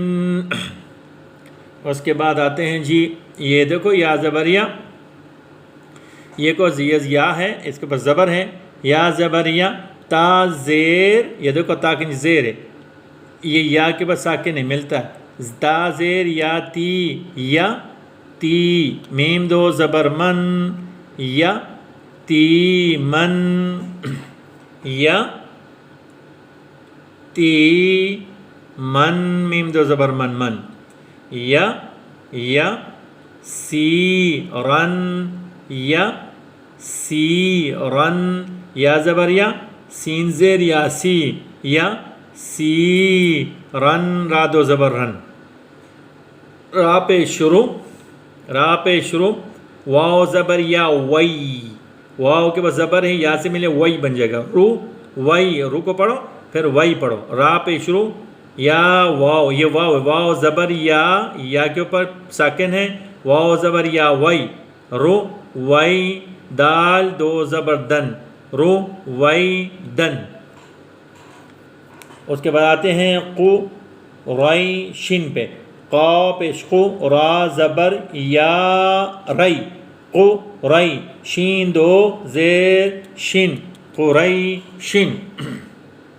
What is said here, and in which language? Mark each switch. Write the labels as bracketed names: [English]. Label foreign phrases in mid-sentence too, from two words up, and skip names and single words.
[Urdu] اس کے بعد آتے ہیں جی یہ دیکھو یا زبریہ یہ کو یا ہے اس کے پاس زبر ہے یا زبریہ تا زیر یہ دیکھو تا کی زیر ہے یہ یا کے پاس ساکن ہے ملتا ہے تا زیر یا تی میم دو زبر من یا تی من یا تی من میم دو زبر من یا سی رن یا سی رن یا زبر یا سین زیر یا سی سی رن را دو زبر رن را پہ شروع واو زبر یا وی واو کے بعد زبر ہے یا سے ملے وی بن جائے گا رو کو پڑھو پھر وی پڑھو را پہ شروع یا واو یہ واو زبر یا کے اوپر ساکن ہے واو زبر یا وی رو وی دال دو زبر دن رو وی دن اس کے بعد آتے ہیں قو رائی شن پہ قا پیش قو را زبر یا رئی قو رئی شین دو زیر شن قریشن